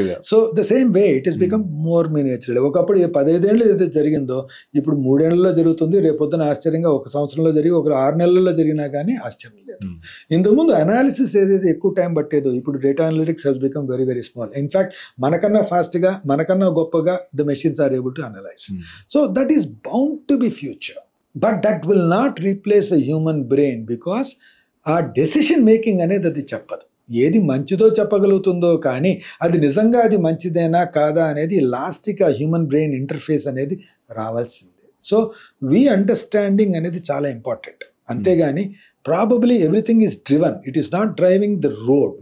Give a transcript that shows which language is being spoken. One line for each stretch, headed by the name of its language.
English: So the same way it is become more miniatural.
Telugu: ఒకప్పుడు 15 ఏళ్ళు ఏదైతే జరిగిందో ఇప్పుడు 3 ఏళ్లలో జరుగుతుంది, రేపొద్దున ఆశ్చర్యంగా 1 సంవత్సరంలో జరిగి 6 నెలల్లో జరిగినా కానీ ఆశ్చర్యం లేదు. ఇంతకుముందు అనాలిసిస్ ఏదైతే ఎక్కువ టైం పట్టేదో ఇప్పుడు
English: Data analytics has become very very small. In fact
Telugu: మనకన్నా ఫాస్ట్గా మనకన్నా గొప్పగా
English: The machines are able to analyse. So that is bound to be future. But that will not replace a human brain because
Telugu: ఆ decision making అనేది అది చెప్పదు. ఏది మంచిదో చెప్పగలుగుతుందో కానీ అది నిజంగా అది మంచిదేనా కాదా అనేది లాస్ట్కి ఆ హ్యూమన్ బ్రెయిన్ ఇంటర్ఫేస్ అనేది రావాల్సిందే.
English: so we understanding
Telugu: అనేది చాలా ఇంపార్టెంట్. అంతేగాని
English: Probably everything is driven, it is not driving the road.